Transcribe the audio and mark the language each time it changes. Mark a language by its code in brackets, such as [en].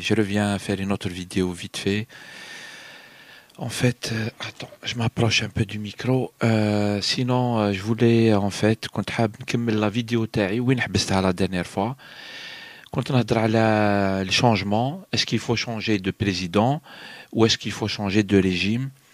[fr] Je reviens faire une autre vidéo vite fait. En fait, attends, je m'approche un peu du micro. Sinon, je voulais en fait كنت حاب نكمل la vidéo تاعي وين حبستها la dernière fois. [ar] كنت نهضر على le changement. [fr] Est-ce qu'il faut changer de président ou est-ce qu'il faut changer de régime?